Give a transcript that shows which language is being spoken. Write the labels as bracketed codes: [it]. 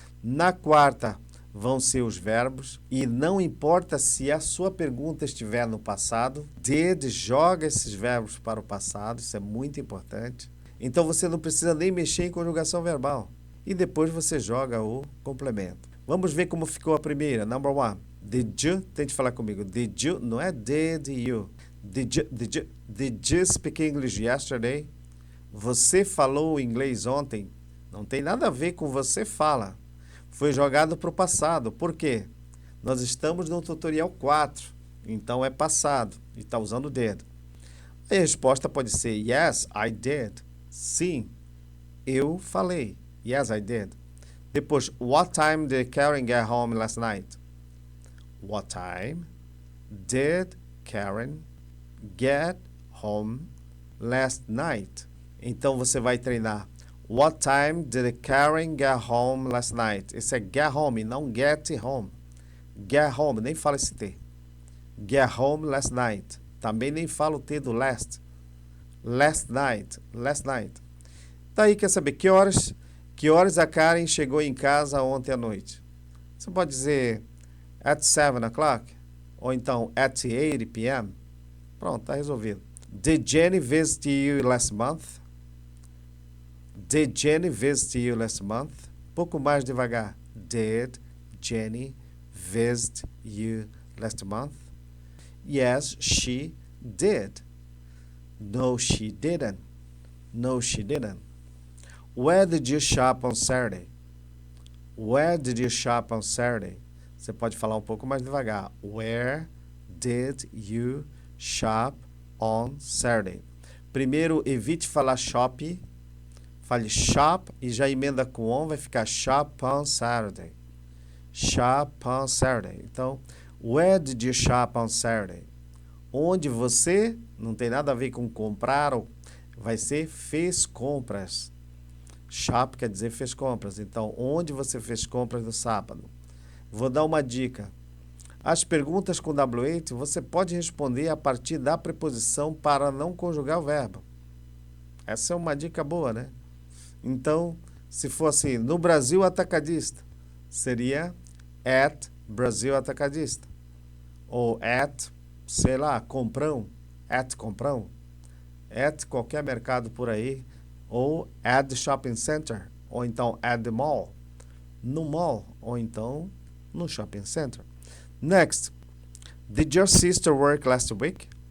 [pt] Na quarta vão ser os verbos e não importa se a sua pergunta estiver no passado, did joga esses verbos para o passado, isso é muito importante. Então você não precisa nem mexer em conjugação verbal. E depois você joga o complemento. Vamos ver como ficou a primeira, number one. Did you, tente falar comigo, did you, não é did you. [en] Did you speak English yesterday? [pt] Você falou inglês ontem? Não tem nada a ver com você fala. Foi jogado para o passado. Por quê? Nós estamos no tutorial 4, então é passado e está usando did. Aí a resposta pode ser [en] yes, I did. [pt] Sim, eu falei. [en] Yes, I did. Depois, what time did Karen get home last night? What time did Karen get home last night? [pt] Então você vai treinar. [en] What time did Karen get home last night? [pt] Esse é get home, não get home. Get home, nem fala esse T. [en] Get home last night. [pt] Também nem fala o T do last. [en] Last night. Last night. [pt] Daí quer saber que horas a Karen chegou em casa ontem à noite? Você pode dizer [en] at 7 o'clock, [pt] ou então [en] at 8 p.m. [pt] Pronto, está resolvido. [en] Did Jenny visit you last month? Did Jenny visit you last month? [pt] Pouco mais devagar. [en] Did Jenny visit you last month? Yes, she did. No, she didn't. No, she didn't. Where did you shop on Saturday? Where did you shop on Saturday? [pt] Você pode falar um pouco mais devagar. [en] Where did you shop on Saturday? [pt] Primeiro, evite falar shop. Fale shop e já emenda com on, vai ficar [en] shop on Saturday. Shop on Saturday. Então, where did you shop on Saturday? [pt] Onde você, não tem nada a ver com comprar, vai ser fez compras. Shop quer dizer fez compras. Então, onde você fez compras no sábado? Vou dar uma dica. As perguntas com W8 você pode responder a partir da preposição para não conjugar o verbo. Essa é uma dica boa, né? Então, se for assim, no Brasil Atacadista, seria at Brasil Atacadista. Ou at, sei lá, Comprão, at Comprão. At qualquer mercado por aí. [en] Ou at the shopping center. [pt] Ou então [en] at the mall. [pt] No mall. Ou então no shopping center. Next. [en] Did your sister work last week?